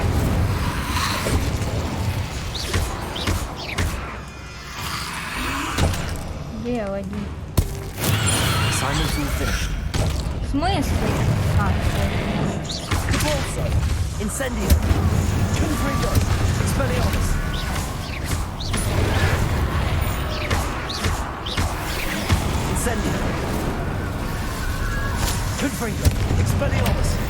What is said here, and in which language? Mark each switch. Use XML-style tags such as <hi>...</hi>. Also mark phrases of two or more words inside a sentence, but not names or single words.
<ru>Где один?</ru> <en>Assignment's all finished.</en> <ru>В смысле?</ru> <la>Repulso. Incendio. Confringo. Expelliarmus. Incendio. Confringo. Expelliarmus.</la>